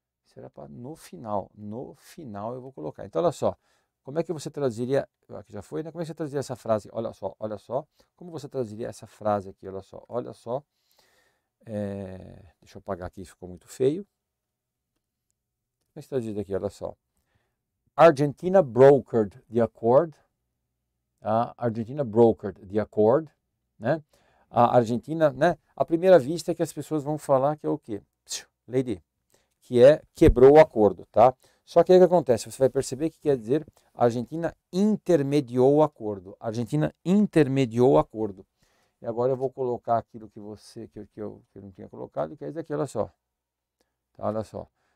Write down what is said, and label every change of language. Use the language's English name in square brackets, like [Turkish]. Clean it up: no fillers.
[Portuguese] Isso era para no final. No final eu vou colocar. Então, olha só. Como é que você traduziria, aqui já foi, né? Como é que você traduziria essa frase? Olha só. Como você traduziria essa frase aqui? Olha só. Deixa eu apagar aqui, isso ficou muito feio. Como é que você traduz aqui? Olha só. [English] Argentina brokered the accord. Argentina brokered the accord, né? [Portuguese] A Argentina, né? À primeira vista é que as pessoas vão falar que é o quê? Lady, que quebrou o acordo, tá? Só que aí o que acontece? Você vai perceber que quer dizer a Argentina intermediou o acordo. A Argentina intermediou o acordo. E agora eu vou colocar aquilo que eu não tinha colocado, que é isso aqui, olha só. Tá, olha só.